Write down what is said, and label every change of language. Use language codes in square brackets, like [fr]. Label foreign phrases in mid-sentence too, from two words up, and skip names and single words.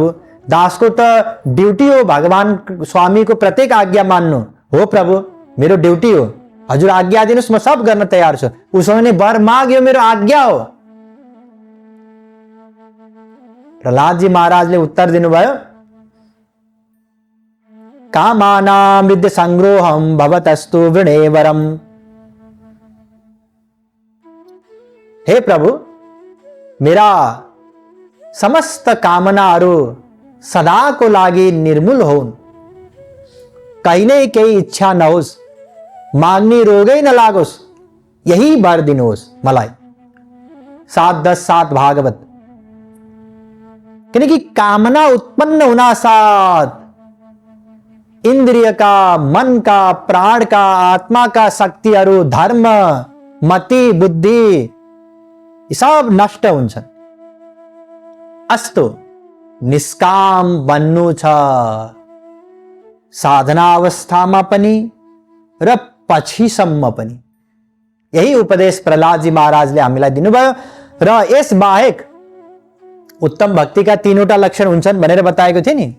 [ne] दासको त ड्युटी हो भगवान स्वामीको प्रत्येक आज्ञा मान्नु। हो प्रभु, मेरो ड्युटी हो, हजुर आज्ञा दिनुहोस्, म सब गर्न तयार छु। उसो भने वर माग, यो मेरो आज्ञा हो। प्रहलादजी महाराजले उत्तर दिनुभयो, [sa] कामानां विद्य संग्रोहम भवतस्तु वृणेवरम। [ne] हे प्रभु, मेरा समस्त कामनाहरू सदाको लागि निर्मूल होन्, कहीं नै केही इच्छा नहोस्, माग्ने रोगै नलागोस्, यही वर दिनुहोस् मलाई। 7-10-7 भागवत। किनकि कामना उत्पन्न हुना साथ [hi] इंद्रिय का, मन का, प्राण का, आत्मा का [ne] शक्तिहरू, धर्म, मति, बुद्धि सब नष्ट हुन्छन्। अस्तु निष्काम बन्नु छ, साधना अवस्थामा पनि र पछिसम्म पनि। यही उपदेश प्रहलादजी महाराजले हामीलाई दिनुभयो। र यस बाहेक उत्तम भक्तिका 3वटा लक्षण हुन्छन् भनेर बताएको थिए नि।